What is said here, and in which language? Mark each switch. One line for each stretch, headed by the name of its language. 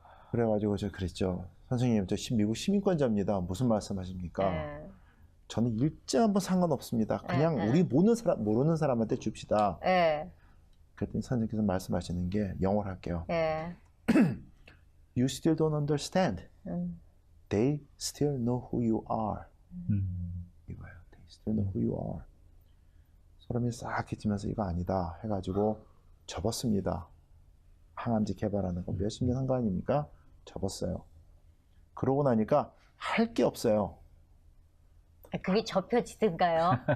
Korean: 그래가지고 저 그랬죠. 선생님, 저 미국 시민권자입니다. 무슨 말씀하십니까? 저는 일정 한번 상관없습니다. 그냥 우리 모르는 사람한테 줍시다. 그랬더니 선생님께서 말씀하시는 게 영어로 할게요.
English: You still don't understand. They still know who you are.
Korean: 이거예요.
English: They still know who you are.
Korean: 소름이 싹 끼치면서 이거 아니다 해가지고 접었습니다. 항암제 개발하는 거 몇십 년 한 거 아닙니까? 접었어요. 그러고 나니까 할 게 없어요. 그게 접혀지든가요?